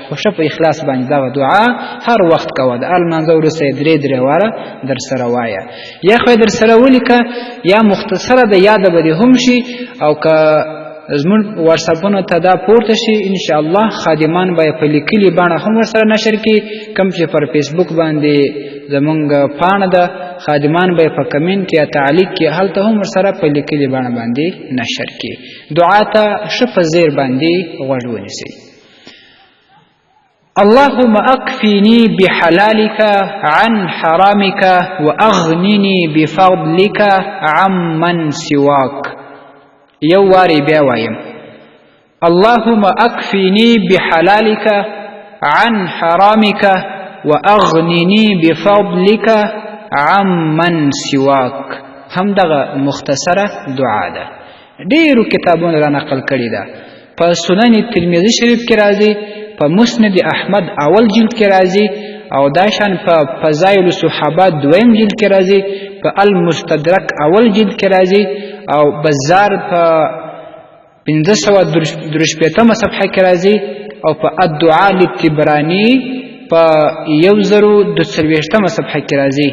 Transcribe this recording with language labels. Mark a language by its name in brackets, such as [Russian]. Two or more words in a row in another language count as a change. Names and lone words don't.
[Pashto] خو ښه په اخلاص باندې دغه دعا هر وخت کوه، د لمانځه وروسته یې درې واره در سره وایه، یا خو یې در سره ولیکه یا مختصره د یاده به دې هم شي، او که زمونږ واتساپونو ته دا پورته شي انشاءالله خادمان به یې په لیکلي بڼه هم ورسره نشر کړي. کوم چې پر فیسبوک باندې زمونږ پاڼه ده خادمان به یې په کمنټ کې یا تعلیق کې هلته هم ورسره په لیکلي بڼه باندې نشر کړي. دعا ته ښه په ځیر باندې غوږ ونیسئ. [Arabic] اللهم اکفینی بحلالک عن حرامک واغننی بفضلک عمن سواک. [Pashto] یو واری بیا وایم [Arabic] اللهم اکفینی بحلالک عن حرامک واغننی بفضلک عمن سواک. [Pashto] هم دغه مختصره دعا ده، ډیرو کتابونو را نقل کړي ده. په سنن ترمذی شریف کې راځي، په مسند احمد اول جلد کې راځي، او داشان په فضائل الصحابه دویم جلد کې راځي، په المستدرک اول جلد کې راځي، او بزار په 543 صفحه کې راځي، او په الدعاء للطبرانی په 1042 صفحه کې راځي.